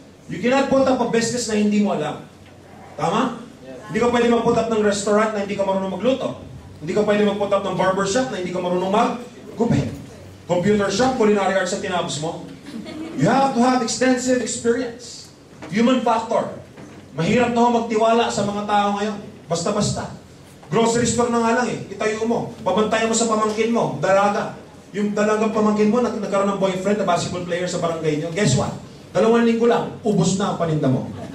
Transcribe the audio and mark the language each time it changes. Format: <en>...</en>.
<en>You cannot put up a business</en> <tl>na hindi mo alam. Tama? Hindi ka pwede mag-put up ng restaurant na hindi ka marunong magluto. Hindi ka pwede mag-put up ng barbershop na hindi ka marunong mag-gupit. Computer shop, culinary arts ang tinapos mo.</tl> <en>You have to have extensive experience. Human factor.</en> <tl>Mahirap na magtiwala sa mga tao ngayon. Basta-basta. Grocery store na nga lang eh. Itayo mo. Pabantayan mo sa pamangkin mo. Dalaga. Yung dalagang pamangkin mo, nagkaroon ng boyfriend na basketball player sa barangay nyo.</tl> <en>Guess what?</en> <tl>2 linggo lang, ubos na ang paninda mo.</tl>